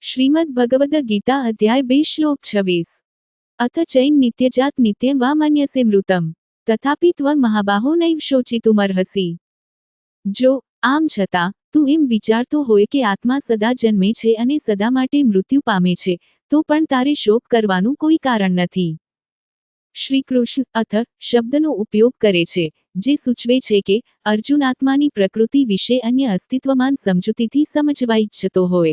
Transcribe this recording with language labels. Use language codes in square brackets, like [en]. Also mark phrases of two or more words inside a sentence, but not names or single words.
[sa] श्रीमद् भगवद गीता अध्याय 2 श्लोक 26। अथ चैन नित्यजात नित्यं वा मन्यसे मृतम तथापि त्वं महाबाहो नैव शोचितुमर्हसि। [gu] જો આમ છતાં તું એમ વિચારતો હોય કે આત્મા સદા જન્મે છે અને સદા માટે મૃત્યુ પામે છે, તો પણ તારે શોક કરવાનું કોઈ કારણ નથી। શ્રી કૃષ્ણ અથ શબ્દનો ઉપયોગ કરે છે, જે સૂચવે છે કે અર્જુન આત્માની પ્રકૃતિ વિશે અન્ય અસ્તિત્વમાન સમજૂતીથી સમજવા ઈચ્છતો હોય।